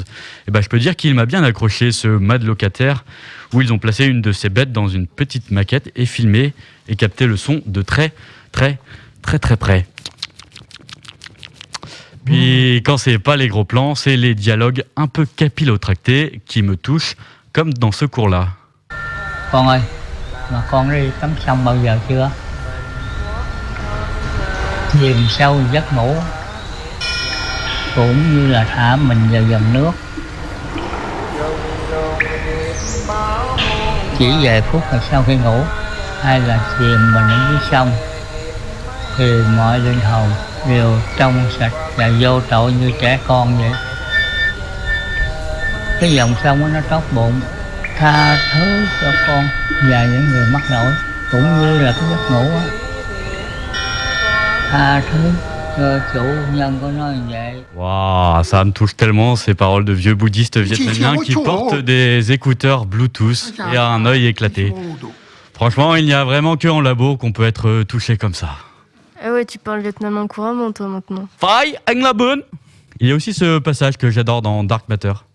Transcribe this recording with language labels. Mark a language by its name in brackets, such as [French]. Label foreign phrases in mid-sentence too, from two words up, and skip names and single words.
[French] Eh ben je peux dire qu'il m'a bien accroché ce mad locataire où ils ont placé une de ces bêtes dans une petite maquette et filmé et capté le son de très près. Puis quand c'est pas les gros plans, c'est les dialogues un peu capillotractés qui me touchent, comme dans ce cours-là. [Vietnamese] Con ơi, mà con đi tắm xong bao giờ chưa? Chìm sâu giấc ngủ, cũng như là thả mình vào dòng nước. Chỉ vài phút là sau khi ngủ, hay là chìm mình ở dưới sông, thì mọi linh hồn đều trong sạch và vô tội như trẻ con vậy. Cái dòng sông đó nó tốt bụng, tha thứ cho con và những người mắc lỗi, cũng như là cái giấc ngủ á. Tha thứ cho chủ nhân của nó như vậy. [French] Waouh, ça me touche tellement ces paroles de vieux bouddhistes vietnamiens qui portent des écouteurs Bluetooth et un œil éclaté. Franchement, il n'y a vraiment que en labo qu'on peut être touché comme ça. Ah ouais, tu parles vietnamien couramment toi maintenant. Phai anh la bonne. Il y a aussi ce passage que j'adore dans Dark Matter.